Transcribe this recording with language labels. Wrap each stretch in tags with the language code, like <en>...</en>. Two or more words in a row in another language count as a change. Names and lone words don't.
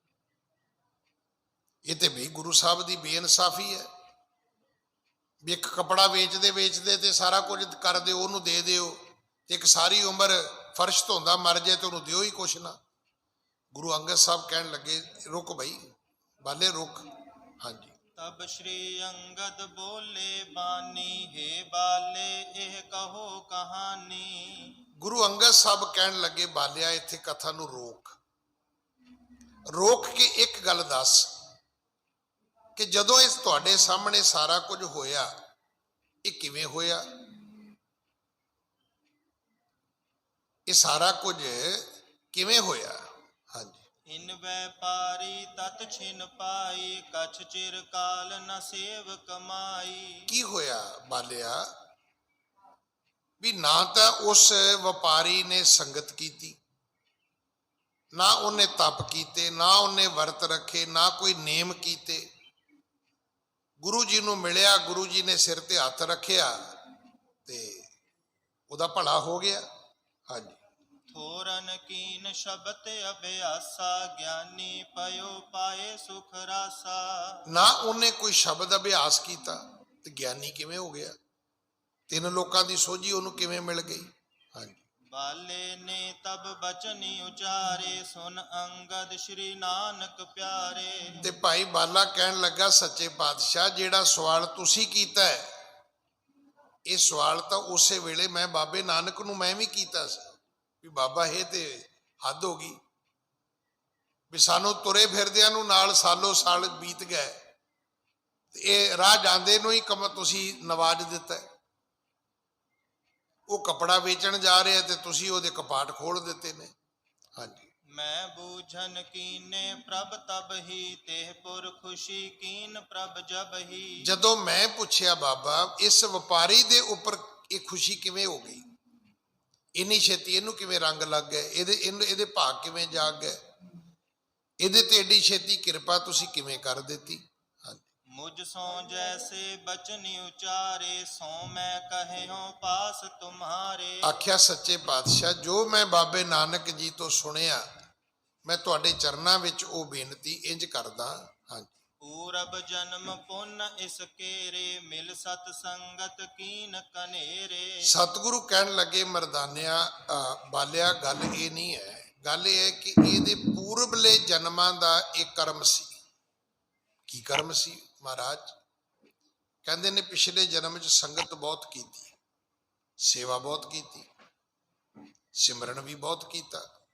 <pa>ਇਹ ਤੇ ਵੀ ਗੁਰੂ ਸਾਹਿਬ ਦੀ ਬੇਇਨਸਾਫੀ ਹੈ ਵੀ ਇੱਕ ਕੱਪੜਾ ਵੇਚਦੇ ਤੇ ਸਾਰਾ ਕੁਝ ਕਰ ਦਿਓ, ਉਹਨੂੰ ਦੇ ਦਿਓ, ਤੇ ਇੱਕ ਸਾਰੀ ਉਮਰ ਫਰਸ਼ ਧੋਂਦਾ ਮਰ ਜਾਏ ਤੇ ਉਹਨੂੰ ਦਿਓ ਹੀ ਕੁਛ ਨਾ। ਗੁਰੂ ਅੰਗਦ ਸਾਹਿਬ ਕਹਿਣ ਲੱਗੇ, ਰੁਕ ਬਈ ਬਾਲੇ ਰੁਕ। ਹਾਂਜੀ।</pa> <hi>तब श्री अंगद बोले बानी हे बाले एह कहो कहानी।</hi> <pa>ਗੁਰੂ ਅੰਗਦ ਸਾਹਿਬ ਕਹਿਣ ਲੱਗੇ, ਬਾਲਿਆ ਇੱਥੇ ਕਥਾ ਨੂੰ ਰੋਕ ਕੇ ਇੱਕ ਗੱਲ ਦੱਸ ਕਿ ਜਦੋਂ ਇਸ ਤੁਹਾਡੇ ਸਾਹਮਣੇ ਸਾਰਾ ਕੁਝ ਹੋਇਆ, ਇਹ ਕਿਵੇਂ ਹੋਇਆ? ਇਹ ਸਾਰਾ ਕੁਝ ਕਿਵੇਂ ਹੋਇਆ? ਹਾਂਜੀ।</pa> <hi>इन व्यापारी तत् छिन पाई कछ चिर काल न सेव कमाई।</hi> <pa>ਕੀ ਹੋਇਆ ਬਾਲਿਆ? ਵੀ ਨਾ ਤਾਂ ਉਸ ਵਪਾਰੀ ਨੇ ਸੰਗਤ ਕੀਤੀ, ਨਾ ਉਹਨੇ ਤਪ ਕੀਤੇ, ਨਾ ਉਹਨੇ ਵਰਤ ਰੱਖੇ, ਨਾ ਕੋਈ ਨੇਮ ਕੀਤੇ। ਗੁਰੂ ਜੀ ਨੂੰ ਮਿਲਿਆ, ਗੁਰੂ ਜੀ ਨੇ ਸਿਰ ਤੇ ਹੱਥ ਰੱਖਿਆ ਤੇ ਉਹਦਾ ਭਲਾ ਹੋ ਗਿਆ। ਹਾਂਜੀ।</pa> <hi>थोरन कीन शब्द अभ्यासा ज्ञानी पयो पाए सुख रासा।</hi> <pa>ਨਾ ਉਹਨੇ ਕੋਈ ਸ਼ਬਦ ਅਭਿਆਸ ਕੀਤਾ ਤੇ ਗਿਆਨੀ ਕਿਵੇਂ ਹੋ ਗਿਆ? ਤਿੰਨ ਲੋਕਾਂ ਦੀ ਸੋਝੀ ਉਹਨੂੰ ਕਿਵੇਂ ਮਿਲ ਗਈ? ਹਾਂਜੀ।</pa> <hi>बाले ने तब बचनी उचारे सुन अंगद श्री नानक प्यारे।</hi> <pa>ਤੇ ਭਾਈ ਬਾਲਾ ਕਹਿਣ ਲੱਗਾ, ਸੱਚੇ ਪਾਤਸ਼ਾਹ ਜਿਹੜਾ ਸਵਾਲ ਤੁਸੀਂ ਕੀਤਾ ਹੈ, ਇਹ ਸਵਾਲ ਤਾਂ ਉਸੇ ਵੇਲੇ ਮੈਂ ਬਾਬੇ ਨਾਨਕ ਨੂੰ ਮੈਂ ਵੀ ਕੀਤਾ ਸੀ ਵੀ ਬਾਬਾ ਇਹ ਤੇ ਹੱਦ ਹੋ ਗਈ ਵੀ ਸਾਨੂੰ ਤੁਰੇ ਫਿਰਦਿਆਂ ਨੂੰ ਨਾਲ ਸਾਲੋ ਸਾਲ ਬੀਤ ਗਏ ਤੇ ਇਹ ਰਾਹ ਜਾਂਦੇ ਨੂੰ ਹੀ ਤੁਸੀਂ ਨਵਾਜ ਦਿੱਤਾ। ਉਹ ਕੱਪੜਾ ਵੇਚਣ ਜਾ ਰਿਹਾ ਤੇ ਤੁਸੀਂ ਉਹਦੇ ਕਪਾਟ ਖੋਲ ਦਿੱਤੇ ਨੇ। ਹਾਂਜੀ।</pa> <hi>मैं बूझन कीने प्रभ तब ही तेह पुर खुशी कीन प्रभ जब ही।</hi> <pa>ਜਦੋਂ ਮੈਂ ਪੁੱਛਿਆ ਬਾਬਾ ਇਸ ਵਪਾਰੀ ਦੇ ਉੱਪਰ ਇਹ ਖੁਸ਼ੀ ਕਿਵੇਂ ਹੋ ਗਈ, ਇੰਨੀ ਛੇਤੀ ਇਹਨੂੰ ਕਿਵੇਂ ਰੰਗ ਲੱਗ ਗਏ, ਇਹਦੇ ਭਾਗ ਕਿਵੇਂ ਜਾਗ ਗਏ, ਇਹਦੇ ਤੇ ਏਡੀ ਛੇਤੀ ਕਿਰਪਾ ਤੁਸੀਂ ਕਿਵੇਂ ਕਰ ਦਿੱਤੀ?</pa> <hi>मुझ सो जैसे बचनी उचारे सो मैं कहे हो पास तुम्हारे।</hi> <pa>ਆਖਿਆ ਸੱਚੇ ਪਾਤਸ਼ਾਹ ਜੋ ਮੈਂ ਬਾਬੇ ਨਾਨਕ ਜੀ ਤੋਂ ਸੁਣਿਆ ਮੈਂ ਤੁਹਾਡੇ ਚਰਨਾਂ ਵਿੱਚ ਉਹ ਬੇਨਤੀ ਇੰਜ ਕਰਦਾ। ਹਾਂਜੀ।</pa> <hi>पूरब जन्म पुन इस केरे मिल सत संगत कीन कनेरे।</hi> <pa>ਸਤਿਗੁਰੂ ਕਹਿਣ ਲੱਗੇ, ਮਰਦਾਨਿਆ ਬਾਲਿਆ ਗੱਲ ਇਹ ਨਹੀਂ ਹੈ, ਗੱਲ ਇਹ ਹੈ ਕਿ ਇਹਦੇ ਪੂਰਬਲੇ ਜਨਮਾਂ ਦਾ ਇਹ ਕਰਮ ਸੀ। ਕੀ ਕਰਮ ਸੀ ਮਹਾਰਾਜ? ਕਹਿੰਦੇ ਨੇ ਪਿਛਲੇ ਜਨਮ 'ਚ ਸੰਗਤ ਬਹੁਤ ਕੀਤੀ, ਸੇਵਾ ਬਹੁਤ ਕੀਤੀ, ਸਿਮਰਨ ਵੀ ਬਹੁਤ ਕੀਤਾ।</pa>